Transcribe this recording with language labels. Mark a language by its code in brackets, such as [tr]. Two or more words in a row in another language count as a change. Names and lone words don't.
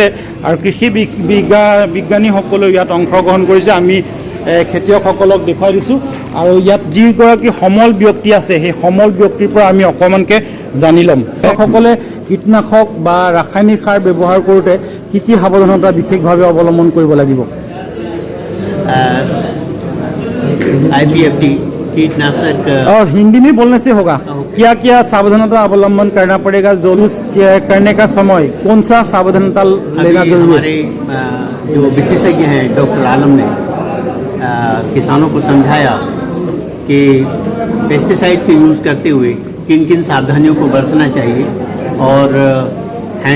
[as] আৰু কৃষি বিজ্ঞানীসকলেও ইয়াত অংশগ্ৰহণ কৰিছে। আমি খেতিয়কসকলক দেখুৱাই দিছোঁ, আৰু ইয়াত যিগৰাকী সমল ব্যক্তি আছে, সেই সমল ব্যক্তিৰ পৰা আমি অকণমানকৈ জানি ল'ম। সকলে কীটনাশক বা ৰাসায়নিক সাৰ ব্যৱহাৰ কৰোঁতে কি কি সাৱধানতা বিশেষভাৱে অৱলম্বন কৰিব লাগিব? [hi] IPFT कीटनाशक और हिंदी में बोलने से होगा। क्या क्या सावधानता अवलंबन करना पड़ेगा? जुलूस करने का समय कौन सा सावधानता लेना जरूरी है? हमारे जो विशेषज्ञ हैं डॉक्टर आलम ने किसानों को समझाया कि पेस्टिसाइड के यूज़ करते हुए किन किन सावधानियों को बरतना चाहिए, और हैंड